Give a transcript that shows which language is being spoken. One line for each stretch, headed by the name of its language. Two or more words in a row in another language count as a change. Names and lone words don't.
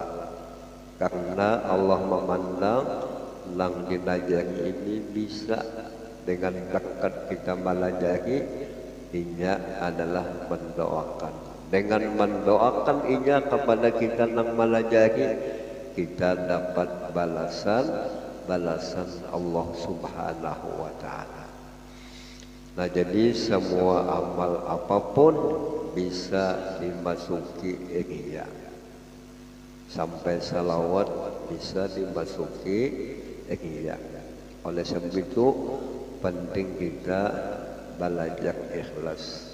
Banjar: Karena Allah memandang yang dilajari ini bisa dengan berkat kita melajari, inya adalah mendoakan. Dengan mendoakan inya kepada kita yang melajari, kita dapat balasan Allah
Arabic: Subhanahu wa Ta'ala.
Indonesian: Nah, jadi semua amal apapun bisa dimasuki riya. Sampai salawat bisa dimasuki riya. Oleh sebab itu penting kita belajar ikhlas.